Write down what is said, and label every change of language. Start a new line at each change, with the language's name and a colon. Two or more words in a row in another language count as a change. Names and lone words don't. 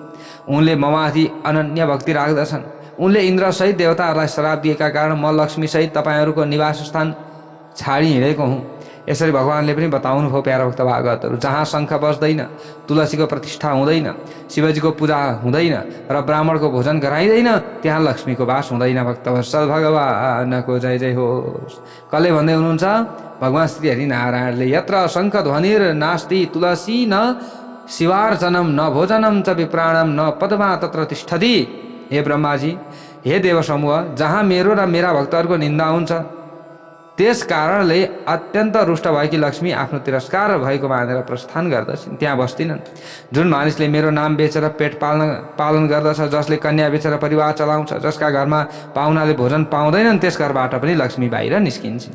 Nepali: उनले ममाथि अनन्य भक्ति राख्दछन्। उनले इन्द्रसहित देवताहरूलाई श्राप दिएका कारण म लक्ष्मीसहित तपाईँहरूको निवास स्थान छाडी हिँडेको हुँ। यसरी भगवान्ले पनि बताउनु भयो प्यारा भक्त भागवतहरू। जहाँ शङ्ख बज्दैन, तुलसीको प्रतिष्ठा हुँदैन, शिवजीको पूजा हुँदैन र ब्राह्मणको भोजन गराइँदैन, त्यहाँ लक्ष्मीको वास हुँदैन। भक्तवत्सल भगवानको जय जय होस्। कसले भन्दै हुनुहुन्छ? भगवान् श्री हरि नारायणले।
Sanskrit: यत्र शङ्ख ध्वनिर नास्ति तुलसी न शिवार्चनम न भोजनम च विप्राणम न पदमा तत्र तिष्ठति।
Nepali: हे ब्रह्माजी, हे देव समूह, जहाँ मेरो र मेरा भक्तहरूको निन्दा हुन्छ, त्यस कारणले अत्यन्त रुष्ट भएकी लक्ष्मी आफ्नो तिरस्कार भएको मानेर प्रस्थान गर्दछन्, त्यहाँ बस्दिनन्। जुन मानिसले मेरो नाम बेचेर पेट पालन गर्दछ, जसले कन्या बेचेर परिवार चलाउँछ, जसका घरमा पाहुनाले भोजन पाउँदैनन्, त्यस घरबाट पनि लक्ष्मी बाहिर निस्किन्छन्।